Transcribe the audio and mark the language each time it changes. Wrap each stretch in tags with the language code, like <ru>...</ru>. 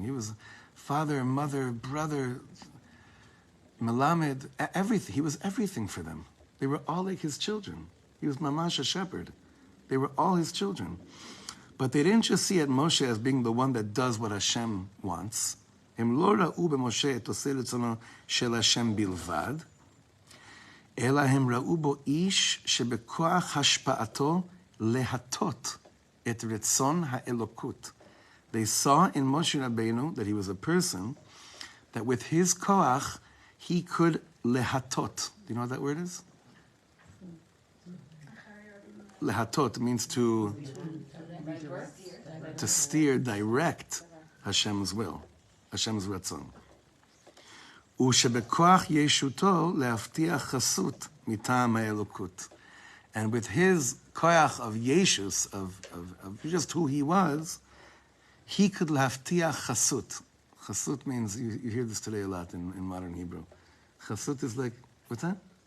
<en>He was father, mother, brother, Melamed, everything. He was everything for them. They were all like his children. He was mamash, a shepherd. They were all his children. But they didn't just see at Moshe as being the one that does what Hashem wants.</en> <he>הם לא ראו במשה את עושה רצונו של השם בלבד, אלא הם ראו בו איש שבכוח השפעתו להטות את רצון האלוקות.</he> <en>They saw in Moshe Rabbeinu that he was a person that with his koach, he could lehatot. Do you know what that word is? Lehatot means to steer, direct Hashem's will, Hashem's ratzon.</en> <he>ושבכוח ישותו להבטיח חסות מטעם האלוקות.</he> <en>And with his koach of Yeshus, of just who he was, he could להבטיח chasut. Chasut means, you hear this today a lot in modern Hebrew. Chasut is like, what's that?</en>